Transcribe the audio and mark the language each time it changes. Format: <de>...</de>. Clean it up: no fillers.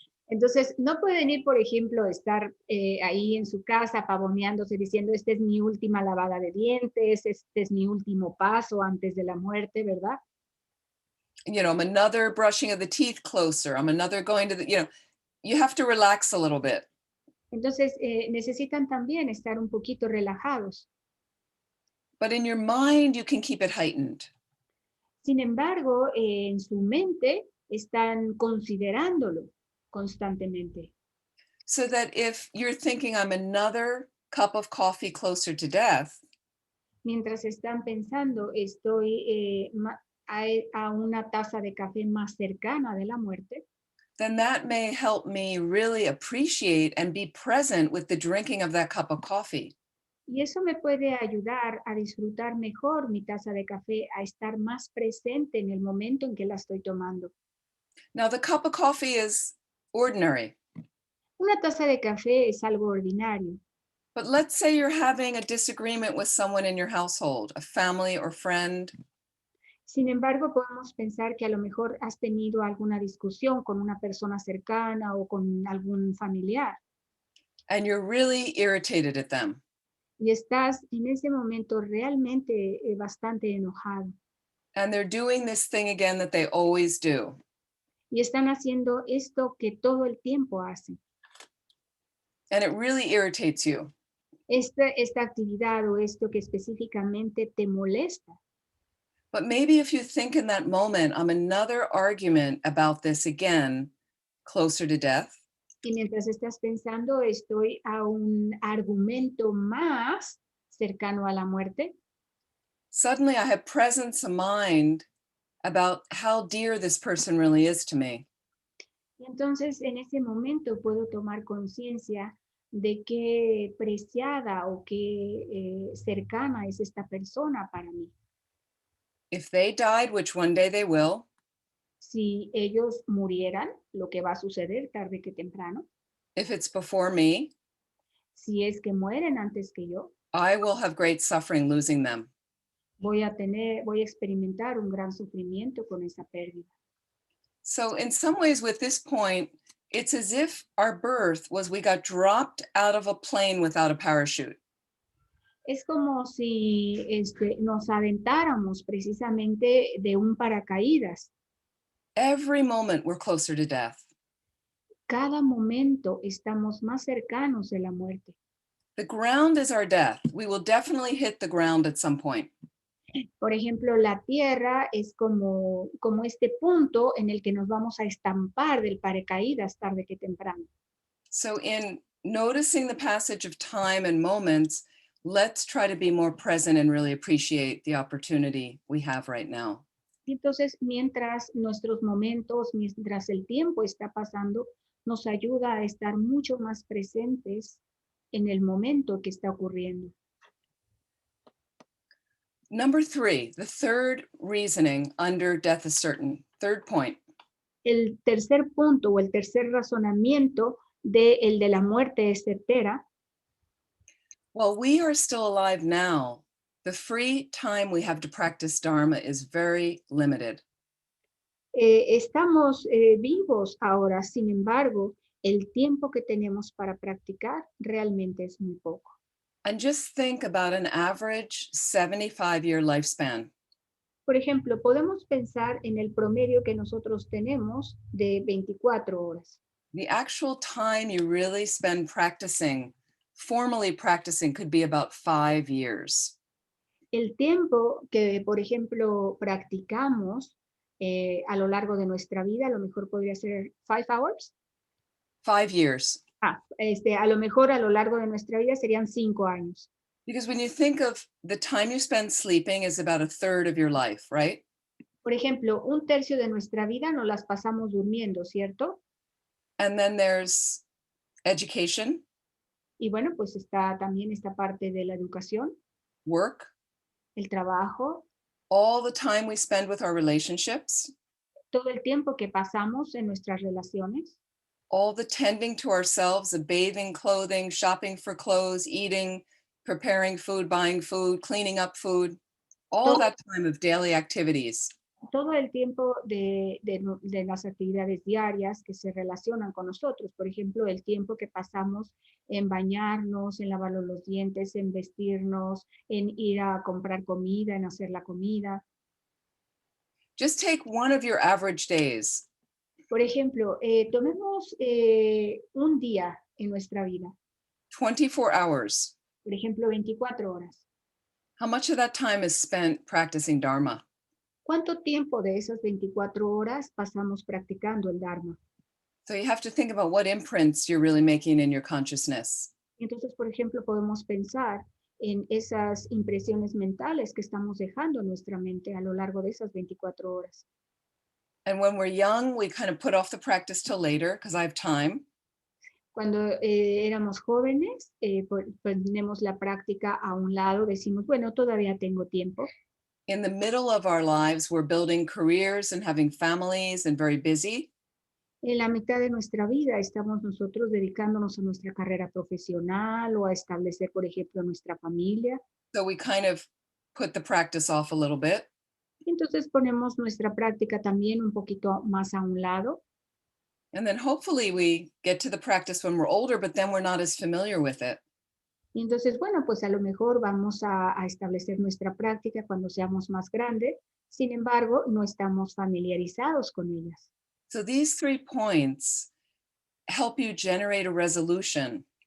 <es>entonces no pueden ir, por ejemplo, estar ahí en su casa pavoneándose diciendo, esta es mi última lavada de dientes, este es mi último paso antes de la muerte, ¿verdad?</es> <en>You know, I'm another brushing of the teeth closer. I'm another going to the, you know, you have to relax a little bit.</en> <es>Entonces necesitan también estar un poquito relajados.</es> <en>But in your mind, you can keep it heightened.</en> <es>Sin embargo, en su mente están considerándolo constantemente.</es> <en>So that if you're thinking I'm another cup of coffee closer to death,</en> <es>Mientras están pensando, estoy a una taza de café más cercana de la muerte,</es> <en>then that may help me really appreciate and be present with the drinking of that cup of coffee.</en> <es>y eso me puede ayudar a disfrutar mejor mi taza de café, a estar más presente en el momento en que la estoy tomando.</es> <en>Now, the cup of coffee is ordinary,</en> <es>Una taza de café es algo ordinario,</es> <en>but let's say you're having a disagreement with someone in your household, a family or friend,</en> <es>sin embargo, podemos pensar que a lo mejor has tenido alguna discusión con una persona cercana o con algún familiar</es> <en>and you're really irritated at them.</en> <es>y estás en ese momento realmente bastante enojado</es> <en>And they're doing this thing again that they always do.</en> <es>y están haciendo esto que todo el tiempo hacen.</es> <en>And it really irritates you.</en> <es>Esta actividad o esto que específicamente te molesta.</es> <en>But maybe if you think in that moment, I'm another argument about this again, closer to death,</en> <es>Y mientras estás pensando, estoy a un argumento más cercano a la muerte,</es> <en>suddenly I have presence of mind about how dear this person really is to me.</en> <es>y entonces en ese momento puedo tomar conciencia de qué preciada o qué cercana es esta persona para mí.</es> <en>If they died, which one day they will,</en> <es>Si ellos murieran, lo que va a suceder tarde que temprano,</es> <en>if it's before me,</en> <es>si es que mueren antes que yo,</es> <en>I will have great suffering losing them.</en> <es>voy a experimentar un gran sufrimiento con esa pérdida.</es> <en>So in some ways with this point, it's as if our birth was we got dropped out of a plane without a parachute.</en> <es>Es como si nos aventáramos precisamente de un paracaídas.</es> <en>Every moment we're closer to death.</en> <es>Cada momento estamos más cercanos de la muerte.</es> <en>The ground is our death. We will definitely hit the ground at some point.</en> <es>Por ejemplo, la tierra es como este punto en el que nos vamos a estampar del paracaídas tarde que temprano.</es> <en>So in noticing the passage of time and moments, let's try to be more present and really appreciate the opportunity we have right now.</en> <es>Y entonces, mientras nuestros momentos, mientras el tiempo está pasando, nos ayuda a estar mucho más presentes en el momento que está ocurriendo.</es> <en>Number 3, the third reasoning under death is certain. Third point.</en> <es>El tercer punto o el tercer razonamiento el de la muerte es certera.</es> <en>While we are still alive now, the free time we have to practice Dharma is very limited.</en> <es>Estamos vivos ahora, sin embargo, el tiempo que tenemos para practicar realmente es muy poco.</es> <en>And just think about an average 75-year lifespan.</en> <es>Por ejemplo, podemos pensar en el promedio que nosotros tenemos de 24 horas.</es> <en>The actual time you really spend practicing, formally practicing, could be about 5 years.</en> <es>El tiempo que, por ejemplo, practicamos a lo largo de nuestra vida, a lo mejor podría ser 5</es> <en>hours. 5 years.</en> <es>A lo mejor a lo largo de nuestra vida serían 5 años.</es> <en>Because when you think of the time you spend sleeping is about a third of your life, right?</en> <es>Por ejemplo, 1/3 de nuestra vida nos las pasamos durmiendo, ¿cierto?</es> <en>And then there's education.</en> <es>Y bueno, pues está también esta parte de la educación.</es> <en>work,</en> <es>el trabajo,</es> <en>all the time we spend with our relationships,</en> <es>todo el tiempo que pasamos en nuestras relaciones,</es> <en>all the tending to ourselves, the bathing, clothing, shopping for clothes, eating, preparing food, buying food, cleaning up food, all</en> <es>Todo-</es> <en>that time of daily activities.</en> <es>todo el tiempo de las actividades diarias que se relacionan con nosotros. Por ejemplo, el tiempo que pasamos en bañarnos, en lavarnos los dientes, en vestirnos, en ir a comprar comida, en hacer la comida.</es> <en>Just take one of your average days.</en> <es>Por ejemplo, tomemos un día en nuestra vida,</es> <en>24 hours.</en> <es>por ejemplo, 24 horas.</es> <en>How much of that time is spent practicing Dharma?</en> <es>¿Cuánto tiempo de esas 24 horas pasamos practicando el Dharma?</es> <en>So you have to think about what imprints you're really making in your consciousness.</en> <es>Entonces, por ejemplo, podemos pensar en esas impresiones mentales que estamos dejando en nuestra mente a lo largo de esas 24 horas.</es> <en>And when we're young, we kind of put off the practice till later because I have time.</en> <es>Cuando éramos jóvenes, ponemos la práctica a un lado, decimos, bueno, todavía tengo tiempo.</es> <en>In the middle of our lives, we're building careers and having families and very busy.</en> <es>En la mitad de nuestra vida estamos nosotros dedicándonos a nuestra carrera profesional o a establecer, por ejemplo, nuestra familia.</es> <en>So we kind of put the practice off a little bit.</en> <es>Entonces ponemos nuestra práctica también un poquito más a un lado.</es> <en>And then hopefully we get to the practice when we're older, but then we're not as familiar with it.</en> <es>Y entonces, bueno, pues a lo mejor vamos a establecer nuestra práctica cuando seamos más grandes. Sin embargo, no estamos familiarizados con ellas.</es> <en>So these 3 points help you generate a resolution.</en>